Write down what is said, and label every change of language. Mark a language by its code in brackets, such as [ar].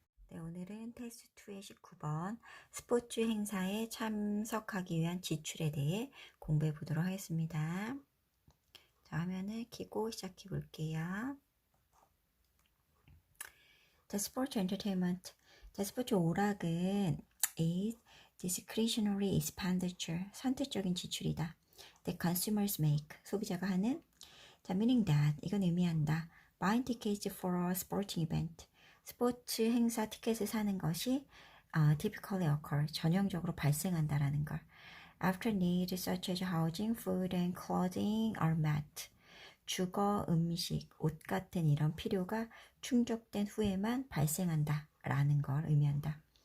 [ko] 네, 오늘은 테스트 2의 19번 스포츠 행사에 참석하기 위한 지출에 대해 공부해 보도록 하겠습니다. 자, 화면을 켜고 시작해 볼게요. 자, 스포츠 엔터테인먼트. 자, 스포츠 오락은 [en] is discretionary expenditure, [ko] 선택적인 지출이다. [en] that consumers make, [ko] 소비자가 하는. 자, [en] meaning that, [ko] 이건 의미한다. [en] buying tickets for a sporting event, [ko] 스포츠 행사 티켓을 사는 것이 [en] typically occur, [ko] 전형적으로 발생한다라는 걸. [en] after needs such as housing, food and clothing are met, [ko] 주거, 음식, 옷 같은 이런 필요가 충족된 후에만 발생한다 라는 걸 의미한다.